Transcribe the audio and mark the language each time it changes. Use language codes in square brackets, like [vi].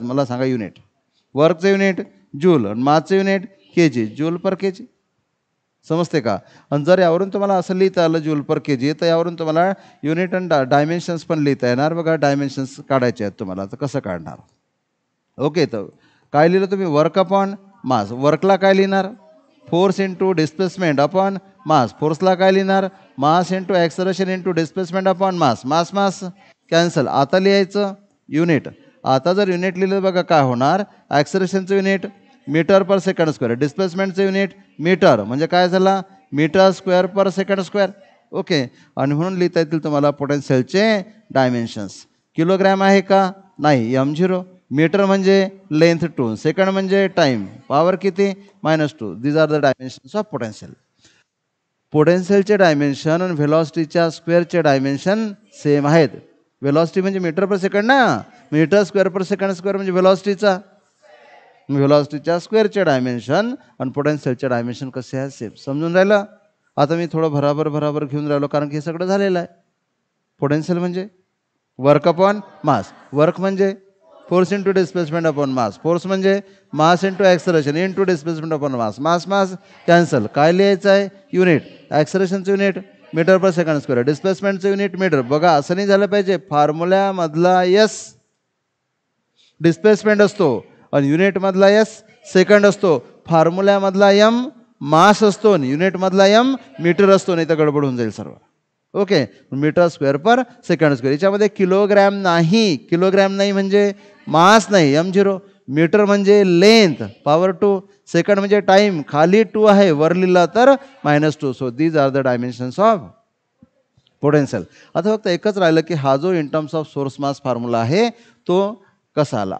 [mr] मला सांगा, unit वर्कचं unit joule, आणि मासचं युनिट केजी, जूल पर केजी. समजते का? आणि जर यावरून तुम्हाला असं लिहिता आलं जूल पर केजी, तर यावरून तुम्हाला युनिट आणि डायमेन्शन्स पण लिहिता येणार. बघा, डायमेन्शन्स काढायचे आहेत तुम्हाला, तर कसं काढणार? ओके, तर काय लिहिलं तुम्ही? Work upon mass. वर्कला काय लिहिणार? [en] Force into displacement upon mass. [mr] फोर्सला काय लिहिणार? [en] Mass into acceleration into displacement upon mass. [mr] मास मास कॅन्सल. आता लिहायचं युनिट. आता जर युनिट लिहिलं, बघा काय होणार? ॲक्सलरेशनचं युनिट मीटर पर सेकंड स्क्वेअर, डिस्प्लेसमेंटचं युनिट मीटर, म्हणजे काय झाला? [en] Metre square per second square. [mr] ओके, आणि म्हणून लिहिता येतील तुम्हाला पोटेन्शियलचे डायमेन्शन्स. किलोग्रॅम आहे का? नाही, m0. मीटर म्हणजे लेंथ 2, सेकंड म्हणजे टाइम, पॉवर किती? [en] -2. These are the dimensions of potential. [mr] पोटेन्शियलचे dimension आणि व्हेलॉसिटीच्या स्क्वेअरचे डायमेन्शन सेम आहेत. व्हेलॉसिटी म्हणजे मीटर पर सेकंड ना, मीटर स्क्वेअर पर सेकंड स्क्वेअर म्हणजे व्हेलॉसिटीचा. व्हेलॉसिटीच्या स्क्वेअरचे डायमेन्शन आणि पोटेन्शियलचे डायमेन्शन कसे आहेत? सेम. समजून राहिलं? आता मी थोडं भराभर घेऊन राहिलो, कारण की हे सगळं झालेलं आहे. पोटेन्शियल म्हणजे वर्क अपॉन मास. [en] Work म्हणजे force into displacement upon mass. Force म्हणजे mass into acceleration into displacement upon mass. [mr] मास मास कॅन्सल. काय लिहायचं आहे? युनिट. ॲक्सलरेशनचं युनिट मीटर पर सेकंड स्क्वेअर, डिस्प्लेसमेंटचं युनिट मीटर. बघा, असं नाही झालं पाहिजे. फॉर्म्युल्यामधला एस डिस्प्लेसमेंट असतो आणि युनिटमधला एस सेकंड असतो. फॉर्म्युल्यामधला एम मास असतो आणि युनिटमधला एम मीटर असतो, नाही तर गडबड होऊन जाईल सर्व. [en] Okay, metre square per second square. [mr] याच्यामध्ये किलोग्रॅम नाही. किलोग्रॅम नाही म्हणजे मास नाही, m0. मीटर म्हणजे लेंथ, पॉवर 2. सेकंड म्हणजे टाइम, खाली 2 आहे, वर लिहिला तर -2. [en] So these are the dimensions of potential. [mr] आता फक्त एकच राहिलं की हा जो in terms of source mass formula आहे तो कसा आला.